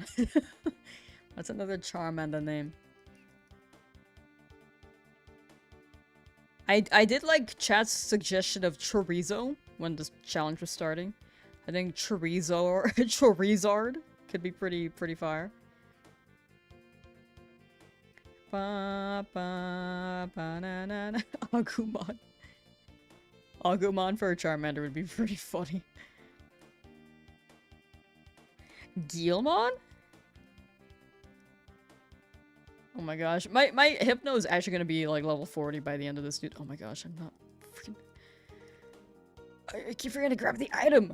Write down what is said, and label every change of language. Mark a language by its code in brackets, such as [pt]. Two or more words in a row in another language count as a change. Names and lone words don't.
[en] That's another Charmander name. I did like chat's suggestion of Chorizo when this challenge was starting. I think Chorizo or Chorizard could be pretty fire. Ba ba ba na na na. Agumon. Agumon for a Charmander would be pretty funny. Guilmon? Oh my gosh. My Hypno is actually gonna be like level 40 by the end of this, dude. Oh my gosh, I'm not freaking... I keep forgetting to grab the item.